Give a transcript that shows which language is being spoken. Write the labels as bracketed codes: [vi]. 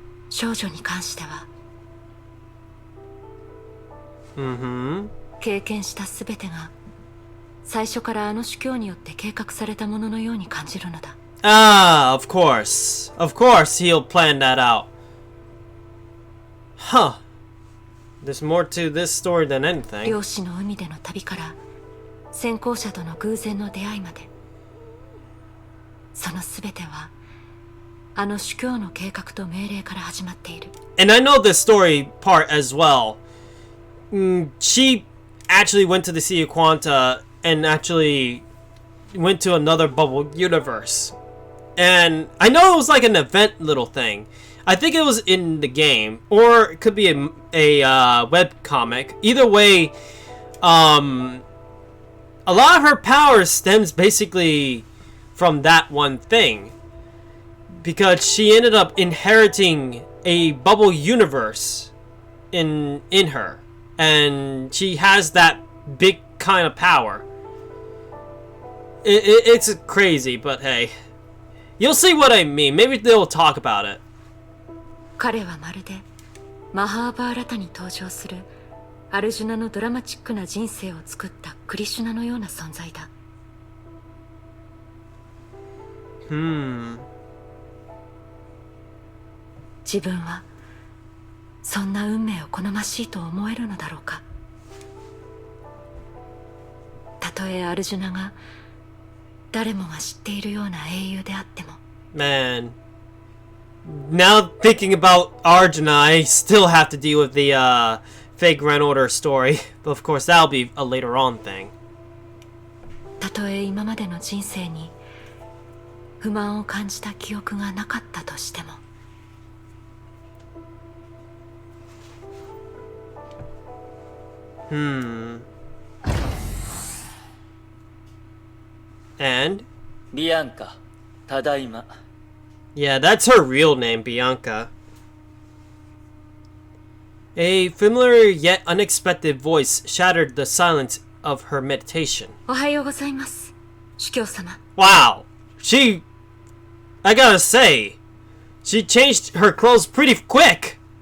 [ja] 少女に関しては経験したすべてが最初からあの主教によって計画されたもののように感じるのだ。 [en] Ah, of course. Of course he'll plan that out. Huh. There's more to this story than anything. [ja] 漁師の海での旅から先行者との偶然の出会いまで、そのすべてはあの主教の計画と命令から始まっている。 [en] And I know this story part as well. She actually went to the Sea of Quanta and actually went to another bubble universe. And I know it was like an event little thing. I think it was in the game, or it could be a web comic. Either way, a lot of her power stems basically from that one thing. Because she ended up inheriting a bubble universe in her. And she has that big kind of power. It's crazy, but hey. You'll see what I mean. Maybe they'll talk about it. [ja] 彼はまるでマハーバーラタに登場するアルジュナのドラマチックな人生を作ったクリシュナのような存在だ。自分はそんな運命を好ましいと思えるのだろうか。たとえアルジュナが誰もが知っているような英雄であっても。 [en] Man. Now thinking about Arjuna, I still have to deal with the fake Grand Order story. But of course that'll be a later on thing. [ja] たとえ今までの人生に不満を感じた記憶がなかったとしても。 [en] And? [ja] Bianca, ただいま。 [en] Yeah, that's her real name, Bianca. A familiar yet unexpected voice shattered the silence of her meditation. [ja] おはようございます、主教様。 [en] Wow, I gotta say, she changed her clothes pretty quick.